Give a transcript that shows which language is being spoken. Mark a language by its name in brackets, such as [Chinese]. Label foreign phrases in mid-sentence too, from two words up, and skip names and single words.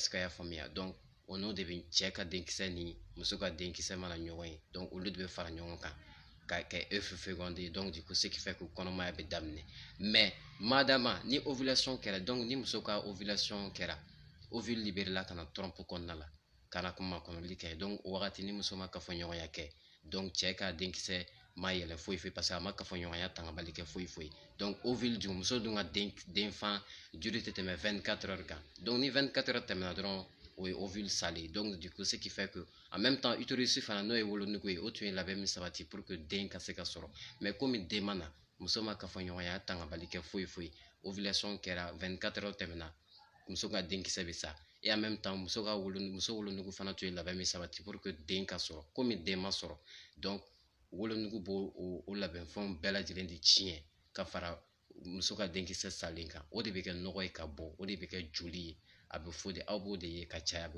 [French] ce que [Bambara] a y'a faamuya donc o n'o de bɛ cɛ ka denkisɛ ni muso ka denkisɛ mana ɲɔgɔn ye donc olu de bɛ fara ɲɔgɔn kan ka kɛ [French] œuf fécondé donc du coup ce qui fait que [Bambara] kɔnɔmaya bɛ daminɛ mais madama ni ovulation kɛra donc ni muso ka ovulation kɛra [French] ovule libéré [Bambara] la ka na trompe kɔnɔna la ka na kuma kɔnɔli kɛ donc o wagati ni muso ma kafoɲɔgɔnya kɛ donc cɛ ka denkisɛ ma yɛlɛ foyi foyi parce que a ma kafoɲɔgɔnya tangabali kɛ foyi foyi donc ovule dun muso dun ka denfan joli tɛ tɛmɛ 24 heures kan donc ni 24 heures tɛmɛna dɔrɔn o ye [French] ovule sale donc du coup ce qui fait que en même temps utérus [Bambara] fana n'o ye wolonugu ye o tun ye labɛn min sabati [French] pour que [Bambara] den ka se ka sɔrɔ mais komi den ma na muso ma kafoɲɔgɔnya tangabali kɛ foyi foyi ovulation kɛra 24 heures tɛmɛna muso ka denkisɛ bɛ sa [French] et en même temps [Bambara] muso wolonugu fana tun ye labɛn min sabati [French] pour que [Bambara] den ka sɔrɔ komi den ma sɔrɔ donc wolonugu b'o o labɛnfɛnw bɛɛ lajɛlen de tiɲɛ ka fara muso ka denkisɛ salen kan o de bɛ kɛ nɔgɔ ye ka bɔ o de bɛ kɛ joli ye a bɛ fɔ de aw b'o de ye ka caya a bɛ